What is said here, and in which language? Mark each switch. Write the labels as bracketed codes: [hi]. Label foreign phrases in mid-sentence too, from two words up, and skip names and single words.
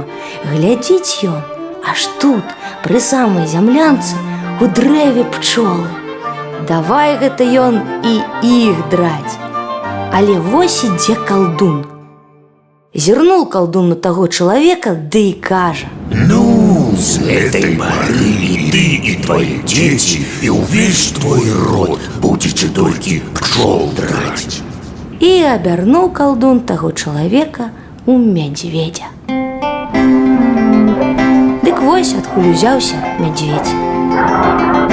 [be] Глядзіць ён, аж тут, пры самай зямлянцы, у дрэве пчолы. Давай гэта ён і іх драць. Але вось ідзе калдун. Зірнуў калдун на таго чалавека, ды і кажа: «Ну, [ru] с этой поры и ты, и твои дети, и увесь твой род будете только пчел драть». [be] І абярнуў калдун таго чалавека у мядзведзя. Дык вось адкуль узяўся мядзведзь.